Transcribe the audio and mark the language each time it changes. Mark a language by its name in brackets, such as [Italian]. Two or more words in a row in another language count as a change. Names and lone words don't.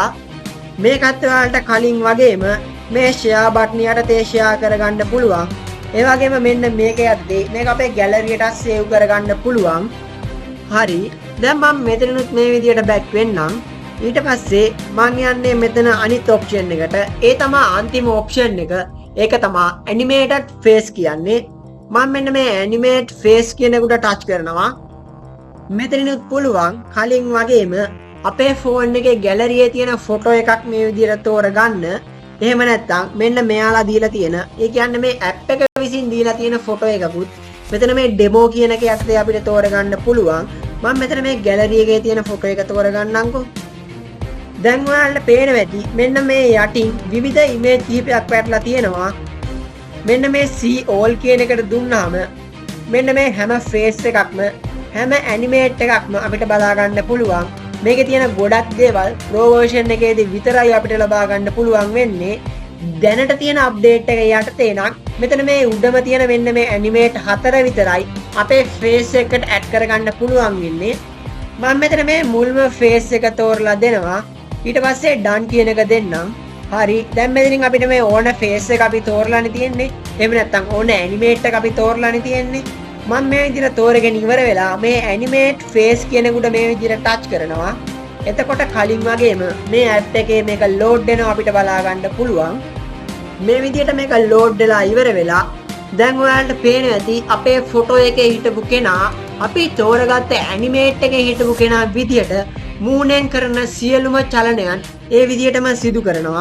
[Sinhala] මේකත් ඔයාලට කලින් වගේම මේ [English] share button [Sinhala] යටතේ ෂෙයා කරගන්න පුළුවන්. ඒ වගේම මෙන්න මේක යද්දී මේක අපේ ගැලරියට සේව් කරගන්න පුළුවන්. හරි දැන් මම මෙතනනුත් මේ විදියට බැක් වෙන්නම්. ඊට පස්සේ මම යන්නේ මෙතන අනිත් ඔප්ෂන් එකට. ඒ තමයි අන්තිම ඔප්ෂන් එක. ඒක තමයි [English] animated face [Sinhala] කියන්නේ. මම මෙන්න මේ [English] animate face [Sinhala] කියන එකට ටච් කරනවා. මෙතනනුත් පුළුවන් කලින් වගේම අපේ ෆෝන් එකේ ගැලරියේ තියෙන ෆොටෝ එකක් මේ විදියට තෝරගන්න. එහෙම නැත්නම් මෙන්න මෙයාලා දීලා තියෙන ඒ කියන්නේ මේ ඇප් එක විසින් දීලා තියෙන ෆොටෝ එකකුත් මෙතන මේ ඩෙමෝ කියන එක යටතේ අපිට තෝරගන්න පුළුවන්. මම මෙතන මේ ගැලරි එකේ තියෙන ෆොටෝ එක තෝරගන්නම්කෝ. දැන් ඔයාලට පේනවා ඇති මෙන්න මේ යටින් විවිධ ඉමේජ් කිහිපයක් පැටලා තියෙනවා. මෙන්න මේ [English] see all [Sinhala] කියන එකට දුන්නාම මෙන්න මේ හැම ෆේස් එකක්ම හැම ඇනිමේට් එකක්ම අපිට බලා ගන්න පුළුවන්. මේකේ තියෙන ගොඩක් දේවල් [English] pro version [Sinhala] එකේදී විතරයි අපිට ලබා ගන්න පුළුවන් වෙන්නේ. දැනට තියෙන අප්ඩේට් එක යටතේ නම් මෙතන මේ උඩම තියෙන මෙන්න මේ ඇනිමේට් 4 විතරයි අපේ ෆේස් එකට ඇඩ් කරගන්න පුළුවන් වෙන්නේ. මම මෙතන මේ මුල්ම ෆේස් එක තෝරලා දෙනවා. ඊට පස්සේ done කියන එක දෙන්නම්. හරි දැන් මෙතනින් අපිට මේ ඕන ෆේස් එක අපි තෝරලානේ තියෙන්නේ. එහෙම නැත්නම් ඕන ඇනිමේට් එක අපි තෝරලානේ තියෙන්නේ. මම මේ විදිහට තෝරගෙන ඉවර වෙලා මේ [English] animate face [Sinhala] කියන එකට මේ විදිහට ටච් කරනවා. එතකොට කලින් වගේම මේ ඇප් එකේ මේක ලෝඩ් වෙනවා අපිට බලා ගන්න පුළුවන්. මේ විදිහට මේක ලෝඩ් වෙලා ඉවර වෙලා දැන් ඔයාලට පේනවා ඇති අපේ ෆොටෝ එකේ හිටපු කෙනා අපි තෝරගත්ත animate එකේ හිටපු කෙනා විදිහට මූණෙන් කරන සියලුම චලනයන් ඒ විදිහටම සිදු කරනවා.